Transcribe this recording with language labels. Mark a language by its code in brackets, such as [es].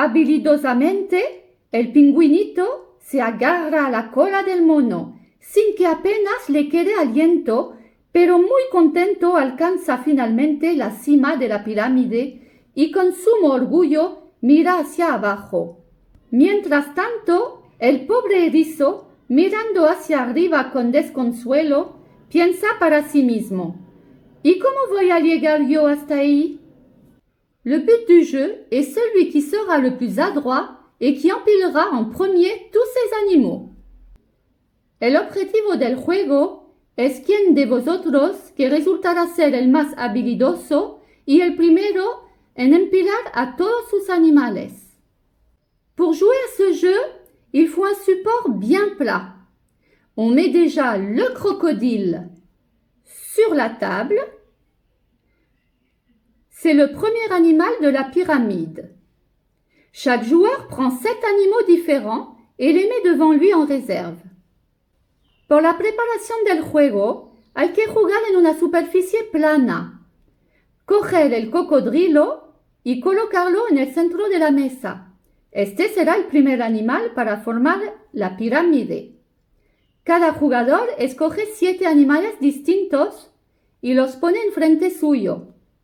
[es] Habilidosamente, el pingüinito se agarra a la cola del mono, sin que apenas le quede aliento, pero muy contento alcanza finalmente la cima de la pirámide y con sumo orgullo mira hacia abajo. Mientras tanto, el pobre erizo, mirando hacia arriba con desconsuelo, piensa para sí mismo: ¿Y cómo voy a llegar yo hasta ahí? [fr] Le but du jeu est celui qui sera le plus adroit et qui empilera en premier tous ces animaux. [es] El objetivo del juego es quién de vosotros que resultará ser el más habilidoso y el primero en empilar a todos sus animales. [fr] Pour jouer à ce jeu, il faut un support bien plat. On met déjà le crocodile sur la table. C'est le premier animal de la pyramide. Chaque joueur prend 7 animaux différents et les met devant lui en réserve. [es] Pour la preparación del juego, hay que jugar en una superficie plana. Coger el cocodrilo y colocarlo en el centro de la mesa. Este será el primer animal para formar la pirámide. Cada jugador escoge 7 animales distintos y los pone enfrente suyo.